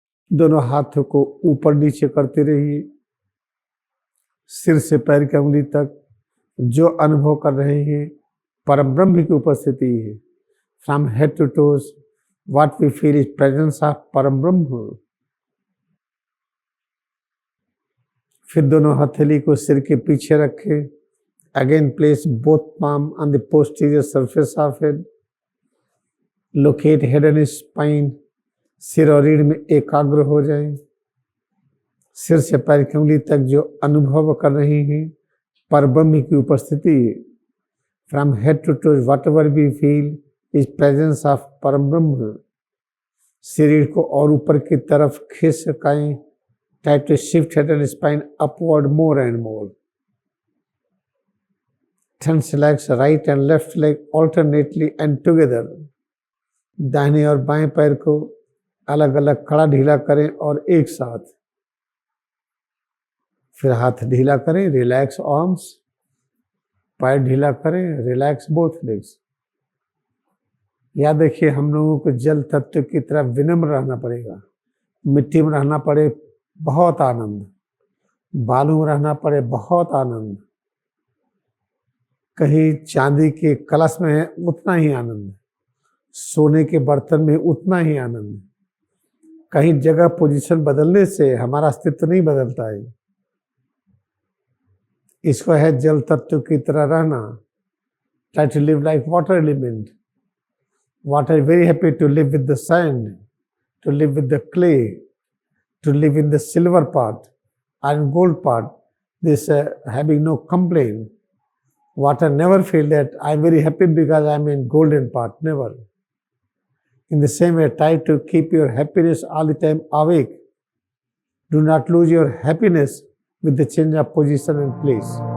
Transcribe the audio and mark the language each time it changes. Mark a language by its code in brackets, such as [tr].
[hi] दोनों हाथों को ऊपर नीचे करते रहिए, सिर से पैर की उंगली तक। जो अनुभव कर रहे हैं परम ब्रह्म की उपस्थिति है। [en] From head to toes what we feel is presence of param Brahm. [hi] फिर दोनों हथेली को सिर के पीछे रखे। [en] Again place both palm on the posterior surface of head. Locate head and spine. [hi] सिर और रीढ़ में एकाग्र हो जाए। सिर से पैर की उंगली तक जो अनुभव कर रहे हैं परब्रह्म की उपस्थिति। [en] From head to toes whatever we feel is presence of Param Brahma. [hi] शरीर को और ऊपर की तरफ खींच सकाएं। [en] Try to shift head and spine upward more and more. Tense legs, right and left leg alternately and together. [hi] दाहिने और बाएं पैर को अलग अलग खड़ा ढीला करें और एक साथ। फिर हाथ ढीला करें, [en] Relax arms. [hi] पैर ढीला करें, [en] Relax both legs. [hi] याद रखिए हम लोगों को जल तत्व की तरह विनम्र रहना पड़ेगा। मिट्टी में रहना पड़े बहुत आनंद, बालू में रहना पड़े बहुत आनंद, कहीं चांदी के कलश में है उतना ही आनंद, सोने के बर्तन में उतना ही आनंद। कहीं जगह पोजीशन बदलने से हमारा अस्तित्व नहीं बदलता है। इसको है जल तत्व की तरह रहना। [en] Try to live like water element. Water very happy to live with the sand, to live with the clay, to live in the silver part and gold part, this having no complaint. Water never feel that I'm very happy because I'm in golden part, never. In the same way, try to keep your happiness all the time awake. Do not lose your happiness with the change of position and place.